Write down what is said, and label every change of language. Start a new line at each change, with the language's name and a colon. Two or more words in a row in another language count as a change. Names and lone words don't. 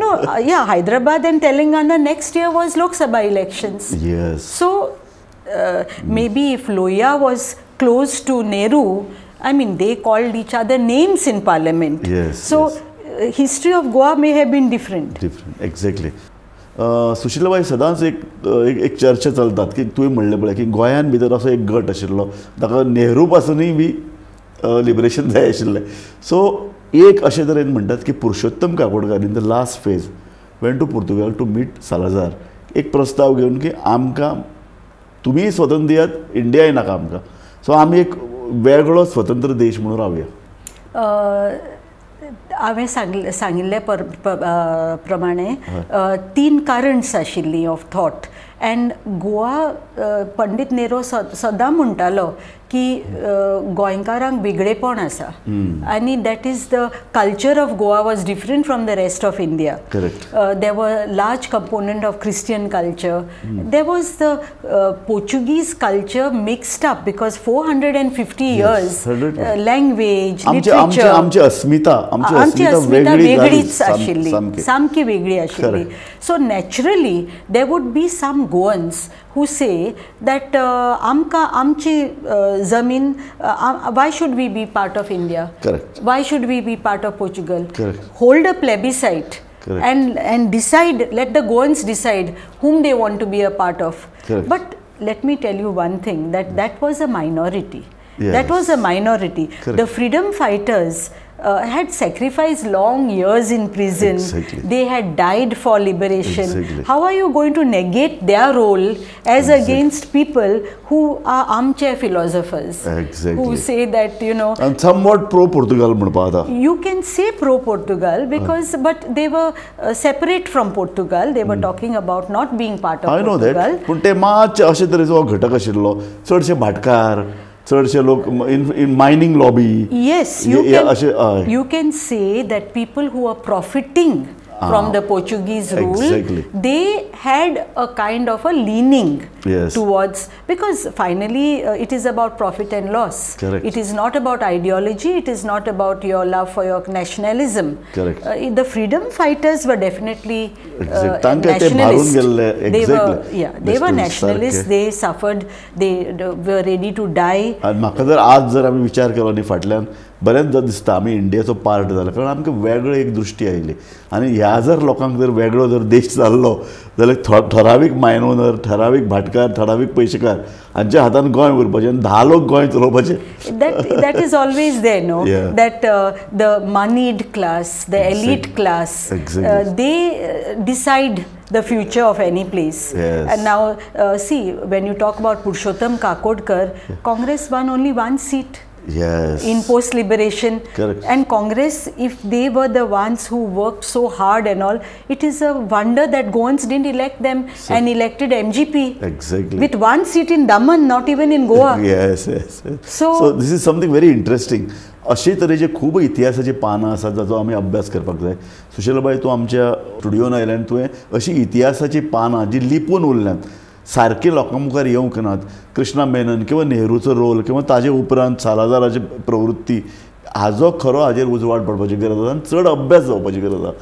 English: No, Hyderabad and Telangana next year was Lok Sabha elections. So maybe if Loya was close to Nehru, I mean, they called each other names in parliament. So history of Goa may have been different. Exactly.
Konkani: सुशीलाबाई, सदांच एक चर्चा चलतात की तुवें म्हणलें पळय की गोंयान भितर असो एक गट आशिल्लो ताका नेहरू पासूनय बी लिबरेशन जाय आशिल्लें. सो एक अशे तरेन म्हणटात की पुरुषोत्तम काकोडकर
English: in the last phase went to Portugal to meet Salazar,
Konkani: एक प्रस्ताव घेवन की आमकां तुमी स्वतंत्र दियात, इंडियाय नाका आमकां, सो आमी एक वेगळो स्वतंत्र देश म्हणून रावया. हांवें सांगिल्ले प्रमाणे 3 कारण्स आशिल्लीं
English: of thought. And Goa,
Konkani: पंडीत नेहरू सदां म्हणटालो की गोंयकारांक वेगळेपण आसा,
English: and that is the culture of Goa was different from the rest of India. There were large component of Christian culture. There was the Portuguese culture mixed up because 450 years language, literature,
Konkani: आमची अस्मिता वेगळीच आशिल्ली, सामकी वेगळी आशिल्ली.
English: So naturally there would be some Goans who say that
Konkani: आमची जमीन,
English: why should we be part of India? Why should we be part of Portugal? Hold a plebiscite and decide, let the Goans decide whom they want to be a part of. But let me tell you one thing, that was a minority. That was a minority. The freedom fighters had sacrificed long years in prison. Exactly. They had died for liberation. Exactly. How are you going to negate their role as against people who are armchair philosophers? Exactly. Who say that, you know, and somewhat pro-Portugal
Konkani: म्हणपा आता.
English: you can say pro-Portugal because, but they were separate from Portugal. They were talking about not being part of I know Portugal. that.
Konkani: पण ते मातशे अशे तरेचो घटक आशिल्लो. चडशे भाटकार, चडशे लोक
English: in mining lobby. Yes, you can say that people who are profiting from the Portuguese rule, exactly. they had a kind of a leaning Yes. towards, because finally it is about profit and loss. Correct. It is not about ideology, it is not about your love for your nationalism. Correct. The freedom fighters were definitely nationalists. They were nationalists, they suffered, they were ready to die.
Konkani: आणि म्हाका जर आज जर आमी विचार केलो न्ही फाटल्यान बरेंच दिसता आमी इंडियाचो पार्ट जाला कारण आमकां वेगळी एक दृश्टी आयली आनी ह्या जर लोकांक जर वेगळो जर देश जाल्लो जाल्यार ठरावीक मायनोनर ठरावीक भाटकार ठरावीक पयशेकार हांच्या हातान गोंय उरपाचें आनी 10 लोक गोंय चलोवपाचें.
English: That is always there, no? Yeah. That the moneyed class, the elite class, they decide the future of any place. Yes. And now see, when you talk about Purushottam Kakodkar, Congress won only one seat. Yes. In post-liberation. Correct. And Congress, if they were the ones who worked so hard and all, it is a wonder that Goans didn't elect them and elected MGP. Exactly. With one seat in Daman, not even in Goa. Yes. So this is something very interesting.
Konkani: अशे तरेचे खूब इतिहासाची पानां आसात जाचो आमी अभ्यास करपाक जाय. सुशीलाबाई तूं आमच्या स्टुडियोन आयल्यान तुवें अशी इतिहासाची पानां जी लिपून उरल्यांत सारके लोकां मुखार येवंक नात. कृष्णा मेनन किंवा नेहरूचो रोल किंवा ताजे उपरांत सालाजाराची प्रवृत्ती हाजो खरो हाजेर उजवाड पडपाची गरज आसा आनी चड अभ्यास जावपाची गरज आसा.